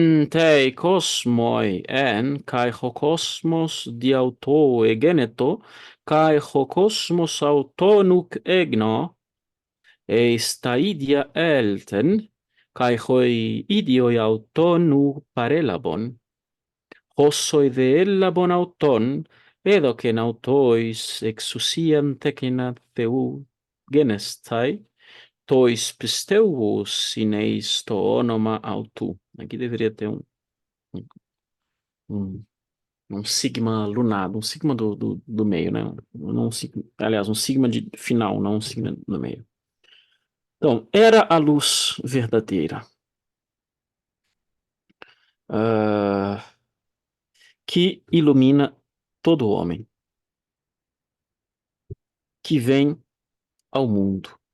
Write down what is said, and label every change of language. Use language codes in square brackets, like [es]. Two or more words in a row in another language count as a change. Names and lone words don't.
[el] τῷ κόσμῳ ἦν, καὶ ὁ κόσμος δι' αὐτοῦ ἐγένετο, καὶ ὁ κόσμος αὐτὸν οὐκ ἔγνω, εἰς τὰ ἴδια ἦλθεν, καὶ οἱ ἴδιοι αὐτὸν οὐ παρέλαβον, ὅσοι δὲ ἔλαβον αὐτόν, ἔδωκεν αὐτοῖς ἐξουσίαν τέκνα θεοῦ γενέσθαι, τοῖς πιστεύουσιν εἰς τὸ ὄνομα αὐτοῦ. [pt] Aqui deveria ter um, um, um sigma lunado, um sigma do meio, né? Não um sigma, aliás, um sigma de final, não um sigma do meio. Então, era a luz verdadeira, ah, que ilumina todo homem, que vem ao mundo.